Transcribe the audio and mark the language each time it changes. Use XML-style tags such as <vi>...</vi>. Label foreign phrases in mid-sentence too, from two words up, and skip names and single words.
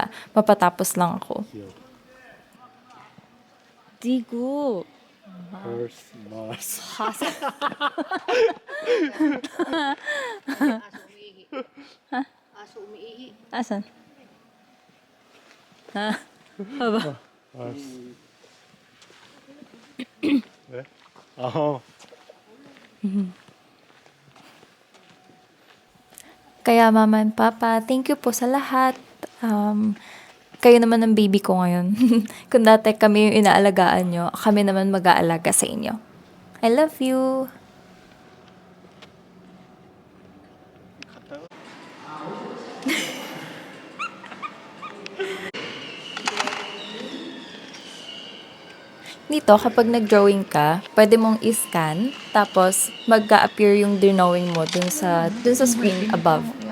<tl>Mapatapos lang ako. Digo.</tl> <en>First Mars.</en> <tl>Aso umiihi. Aso umiihi. Asan? Ha? Haba. Mars.</tl> <ko>네? 아.</ko> <tl>Kaya</tl> <en>mama and papa, thank you</en> <tl>po sa lahat. Kayo naman ang baby ko ngayon. Kung dati kami yung inaalagaan nyo, kami naman mag-aalaga sa inyo.</tl> <en>I love you.</en> <tl>Dito, kapag nag-drawing ka, pwede mong i-scan, tapos mag-appear yung drawing mo dun sa</tl> <en>screen above.</en>